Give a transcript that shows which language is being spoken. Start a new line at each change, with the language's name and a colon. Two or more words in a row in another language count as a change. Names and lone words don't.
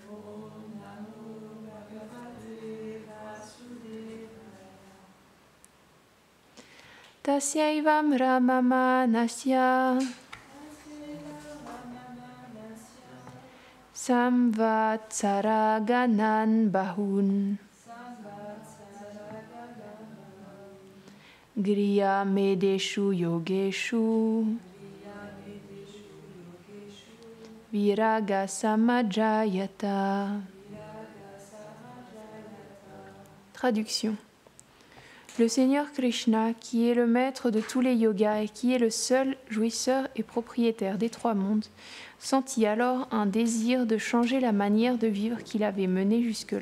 Sanskrit: तस्यैवं रममाणस्य संवत्सरगणान् बहून् गृह मेधेषु योगेषु विराग समजायत.
French: Traduction. Le Seigneur Krishna, qui est le maître de tous les yogas et qui est le seul jouisseur et propriétaire des trois mondes, sentit alors un désir de changer la manière de vivre qu'il avait menée jusque-là.